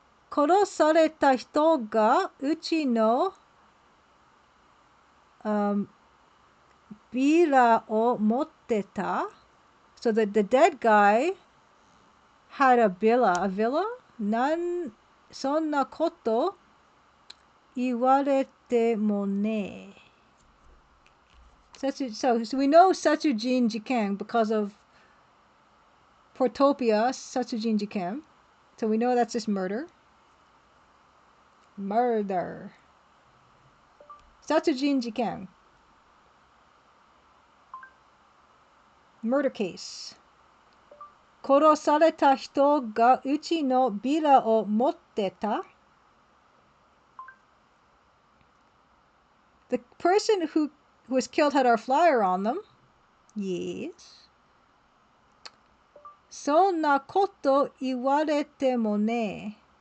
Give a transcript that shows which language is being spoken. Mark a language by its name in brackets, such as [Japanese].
[Japanese] 殺された人がうちの、ビラを持ってた? [English] So the dead guy had a villa. A villa? [Japanese] そんなこと言われてもね. [English] So we know Satsujin jikan because of Portopia Satsujin jikan. So we know that's just murder. Murder. Satsujin jikan. Murder case. [Japanese] 殺された人がうちのビラを持ってた? [English] The person who was killed had our flyer on them. Yes. [Japanese] そんなこと言われてもね.